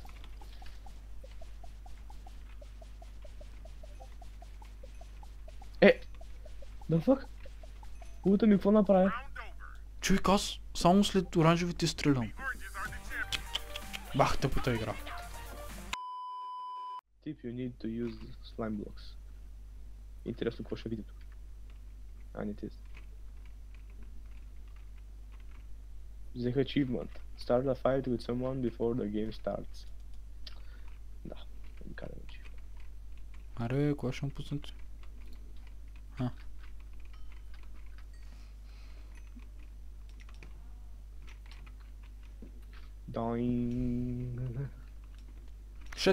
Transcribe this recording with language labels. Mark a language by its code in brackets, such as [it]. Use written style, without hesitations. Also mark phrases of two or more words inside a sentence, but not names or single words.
[bg] Да фак? Улта ми какво направи? Човек, аз само след оранжевите стрелям. Бах тъпата игра. [en] Tip, you need to use slime blocks. [bg] Интересно какво ще видим тук. Не тест. Взех achievement. [en] Start a fight with someone before the game starts. [bg] Да, уникален achievement. Аре, кога ще му пуснете? Доинг. Шет!